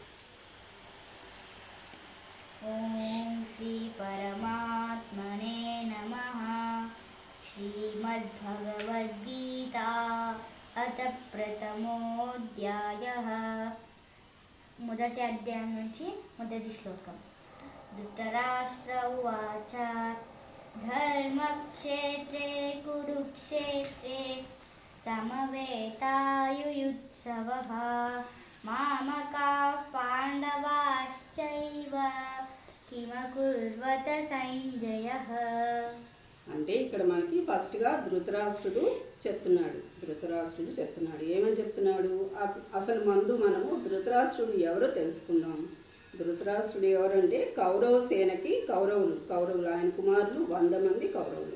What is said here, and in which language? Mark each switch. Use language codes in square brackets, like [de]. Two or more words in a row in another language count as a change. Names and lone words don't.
[sa] ఓం శ్రీ పరమాత్మనే నమః. శ్రీమద్భగవద్గీత అథ ప్రథమోऽధ్యాయః. [te] మొదటి అధ్యాయం నుంచి మొదటి శ్లోకం. [sa] ధృతరాష్ట్ర ఉవాచ ధర్మక్షేత్రే కురుక్షేత్రే సమవేతాయుయుత్సవః మామకాః పాండవాశ్చైవ కిమకుర్వత సంజయః. [te] అంటే ఇక్కడ మనకి ఫస్ట్గా ధృతరాష్ట్రుడు చెప్తున్నాడు. ఏమని చెప్తున్నాడు? అసలు ముందు మనము ధృతరాష్ట్రుడు ఎవరో తెలుసుకుందాం. ధృతరాష్ట్రుడు ఎవరంటే కౌరవ సేనకి కౌరవులు ఆయన కుమారులు 100 మంది కౌరవులు.